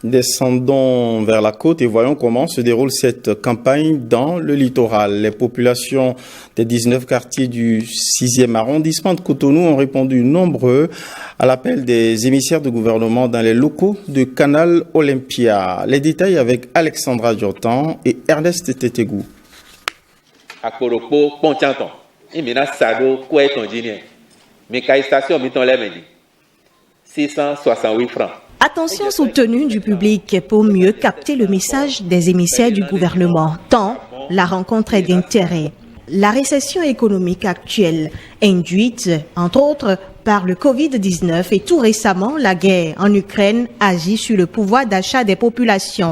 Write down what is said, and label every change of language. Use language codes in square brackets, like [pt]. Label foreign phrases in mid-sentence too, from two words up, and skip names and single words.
[fr] Descendons vers la côte et voyons comment se déroule cette campagne dans le littoral. Les populations des 19 quartiers du 6e arrondissement de Cotonou ont répondu nombreux à l'appel des émissaires de gouvernement dans les locaux de Canal Olympia. Les détails avec Alexandra Diotan et Ernest Tetegou. Akoropo Ponchanton, Imina Sado Kouetondine, Mekaïstation Miton Lemedi, 668 francs. Attention soutenue du public pour mieux capter le message des émissaires du gouvernement, tant la rencontre est d'intérêt. La récession économique actuelle, induite, entre autres, par le Covid-19 et tout récemment la guerre en Ukraine, agit sur le pouvoir d'achat des populations.